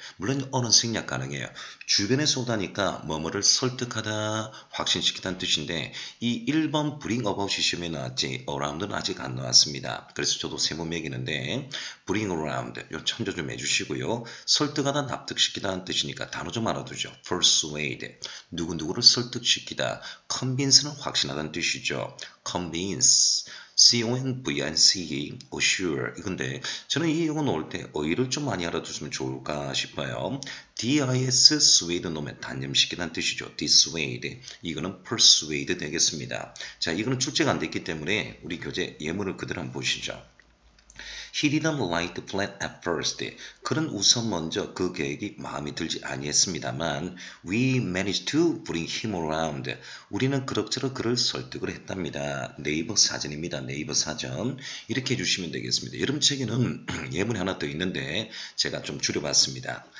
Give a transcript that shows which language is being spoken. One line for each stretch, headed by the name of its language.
Korean: 물론 어는 생략 가능해요. 주변에서 오다니까 뭐뭐를 설득하다, 확신시키다는 뜻인데 이 1번 bring about이 시험에 나왔지 around는 아직 안 나왔습니다. 그래서 저도 세모 매기는데 bring around 요 참조 좀 해주시고요. 설득하다, 납득시키다는 뜻이니까 단어 좀 알아두죠. persuade 누구누구를 설득시키다. convince는 확신하다는 뜻이죠. convince C-O-N-V-I-N-C-E, assure. 이건데 저는 이 영어 나올 때 어휘를 좀 많이 알아두시면 좋을까 싶어요. D-I-S, swayed 놓으면 단념시키다는 뜻이죠. dissuade. 이거는 persuade 되겠습니다. 자, 이거는 출제가 안 됐기 때문에 우리 교재 예문을 그대로 한번 보시죠.
English: He didn't like the plan at first.
Korean: 그는 우선 먼저 그 계획이 마음에 들지 아니했습니다만
English: We managed to bring him around.
Korean: 우리는 그럭저럭 그를 설득을 했답니다. 네이버 사전입니다. 네이버 사전. 이렇게 해주시면 되겠습니다. 여러분 책에는 예문이 하나 더 있는데 제가 좀 줄여봤습니다.